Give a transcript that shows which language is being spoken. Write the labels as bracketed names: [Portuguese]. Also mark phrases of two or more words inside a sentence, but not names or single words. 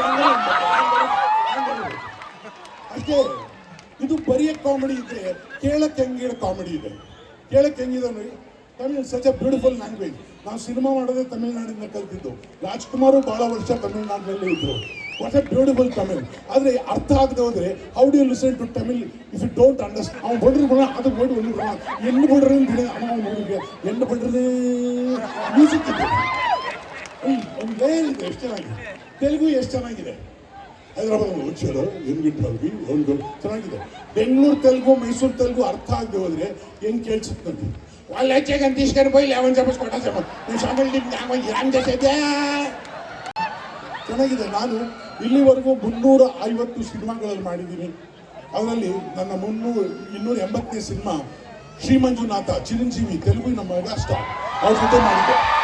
[Kannada] ಅಷ್ಟೇ. ಇದು ಬರಿಯ ಕಾಮಿಡಿ ಇದ್ರೆ ಕೇಳಕ್ ಹೆಂಗಿರೋ ಕಾಮಿಡಿ ಇದೆ. ಕೇಳಕ್ ಹೆಂಗಿದೆ ನೋಡಿ, ತಮಿಳ್ [English] such a beautiful language. [Kannada] ನಾವು ಸಿನಿಮಾ ಮಾಡೋದೇ ತಮಿಳ್ನಾಡಿಂದ ಕಲ್ತಿದ್ದು. ರಾಜ್ಕುಮಾರು ಬಹಳ ವರ್ಷ ತಮಿಳ್ನಾಡಿನಲ್ಲಿ ಇದ್ರು. [English] what a beautiful Tamil. [Kannada] ಆದ್ರೆ ಅರ್ಥ ಆಗದೆ ಹೋದ್ರೆ [English] how do you listen to Tamil if you don't understand. [Kannada] ಅವ್ನು ಬಡ್ರು ಗುಣ ಅದು ಬಡ್ರು ಎಣ್ಣು ಬಡ್ರೆ ಅಂತ ಅವನಿಗೆ ಎಣ್ಣು ಬಡ್ರೆ ಮ್ಯೂಸಿಕ್ ಇದೆ, ಒಂದು ಲೇಯರ್ ಇದೆ. ಎಷ್ಟು ಚೆನ್ನಾಗಿದೆ ತೆಲುಗು, ಎಷ್ಟು ಚೆನ್ನಾಗಿದೆ. ಹೈದರಾಬಾದ್ ಹುಚ್ಚರು ಹೆಂಗಿಟ್ಟಾಗಿ ಒಂದು ಚೆನ್ನಾಗಿದೆ. ಬೆಂಗಳೂರು ತೆಲುಗು, ಮೈಸೂರು ತೆಲುಗು ಅರ್ಥ ಆಗದೆ ಹೋದ್ರೆ ಹೆಂಗ್ ಕೇಳಿಸುತ್ತೆ ನನಗೆ. [Telugu] వాళ్ళు వచ్చాకని తీసుకొని పోయి లేవని చెప్పేసి కొట్టాసేమో నేను [Kannada] ಶಾಮಿಲ್ ಚೆನ್ನಾಗಿದೆ. ನಾನು ಇಲ್ಲಿವರೆಗೂ 350 ಸಿನಿಮಾಗಳಲ್ಲಿ ಮಾಡಿದ್ದೀನಿ. ಅದರಲ್ಲಿ ನನ್ನ 280ನೇ ಸಿನಿಮಾ ಶ್ರೀ ಮಂಜುನಾಥ, ಚಿರಂಜೀವಿ, ತೆಲುಗು ನಮ್ಮ [English] mega star, [Kannada] ಅವ್ರ ಜೊತೆ ಮಾಡಿದ್ದೆ.